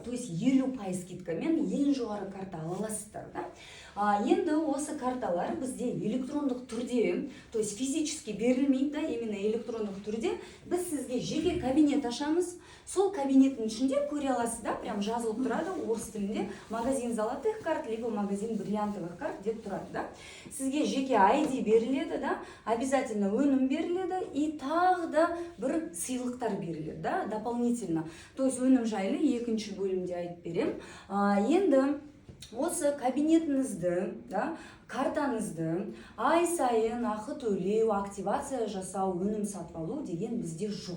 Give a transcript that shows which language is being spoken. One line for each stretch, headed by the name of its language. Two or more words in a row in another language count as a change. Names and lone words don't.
Russian: То есть
Kazakh: 50% скидкамен ең жоғары карта ала аласыздар, да. Енді осы карталар бізде электрондық түрде,
Russian: то есть физически
Kazakh: берілмейді, да, именно электрондық түрде. Біз сізге жеке кабинет ашамыз. Сол кабинеттің ішінде көре аласыз, да, прям жазылып тұрады орыс тілінде,
Russian: магазин золотых карт, либо магазин бриллиантовых карт
Kazakh: деп тұрады, да. Сізге жеке ID беріледі, да, обязательно өнім беріледі, и тағы да бір сыйлықтар беріледі, да, дополнительно.
Russian: То есть
Kazakh: өнім жайлы екінші бөлімде айтып берем. Енді осы кабинетіңізді, да, картаңызды ай сайын ақы төлеу, активация жасау, өнім сатып алу деген бізде жоқ.